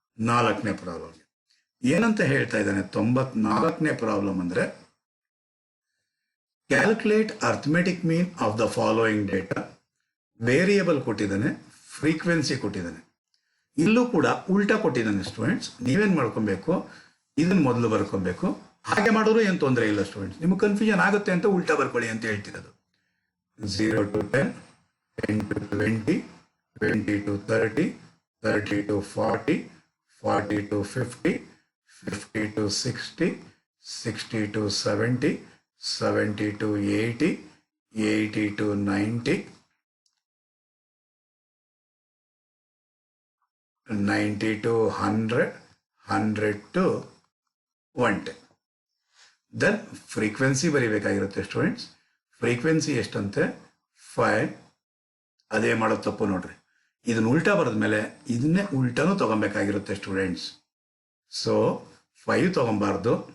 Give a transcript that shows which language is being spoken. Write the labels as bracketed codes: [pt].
[kn] 94ನೇ ಪ್ರಾಬ್ಲಮ್ಗೆ ಏನಂತ ಹೇಳ್ತಾ ಇದ್ದಾನೆ? 94ನೇ ಪ್ರಾಬ್ಲಮ್ ಅಂದರೆ [en] Calculate arithmetic mean of the following data. [kn] Variable ಕೊಟ್ಟಿದ್ದಾನೆ, ಫ್ರೀಕ್ವೆನ್ಸಿ ಕೊಟ್ಟಿದ್ದಾನೆ. ಇಲ್ಲೂ ಕೂಡ ಉಲ್ಟಾ ಕೊಟ್ಟಿದ್ದಾನೆ ಸ್ಟೂಡೆಂಟ್ಸ್. ನೀವೇನು ಮಾಡ್ಕೊಬೇಕು, ಇದನ್ನು ಮೊದಲು ಬರ್ಕೊಬೇಕು. ಹಾಗೆ ಮಾಡಿದ್ರು ಏನು ತೊಂದರೆ ಇಲ್ಲ ಸ್ಟೂಡೆಂಟ್ಸ್. ನಿಮಗೆ ಕನ್ಫ್ಯೂಷನ್ ಆಗುತ್ತೆ ಅಂತ ಉಲ್ಟಾ ಬರ್ಕೊಳ್ಳಿ ಅಂತ ಹೇಳ್ತಿರೋದು. [en] 0 to 10, 10 to 20, 20 to 30, 30 to 40, 40 to 50, 50 to 60, 60 to 70, 70 to 80, 80 to 90, 90 to 100, 100 to 110. [kn] Then frequency ಬರೀಬೇಕಾಗಿರುತ್ತೆ students. Frequency ಎಷ್ಟಂತೆ? 5. ಅದೇ ಮಾಡೋದು ತಪ್ಪು ನೋಡ್ರಿ. ಇದನ್ನ ಉಲ್ಟಾ ಬರೆದ್ಮೇಲೆ ಇದನ್ನೇ ಉಲ್ಟಾನು ತಗೊಬೇಕಾಗಿರುತ್ತೆ ಸ್ಟೂಡೆಂಟ್ಸ್. ಸೊ 5 ತಗೊಬಾರ್ದು.